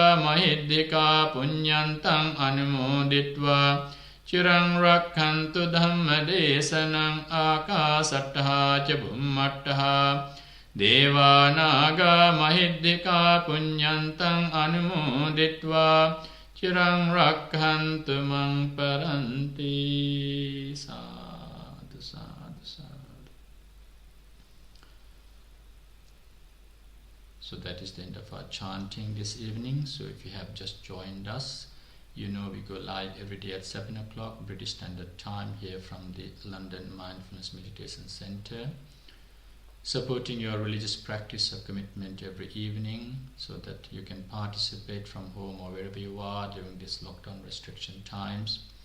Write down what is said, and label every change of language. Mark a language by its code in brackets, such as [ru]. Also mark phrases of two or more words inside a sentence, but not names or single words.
[pi] mahiddhika punyantang anumoditva chirang rakkhantu dhammadesanang Akasattha ca bhummattha devanaga mahiddhika punyantang anumoditva chirang rakkhantu mang paranti sadhu sadhu sadhu. [en] So that is the end of our chanting this evening. So if you have just joined us, you know we go live every day at 7 o'clock British Standard Time here from the London Mindfulness Meditation Center, supporting your religious practice of commitment every evening so that you can participate from home or wherever you are during these lockdown restriction times,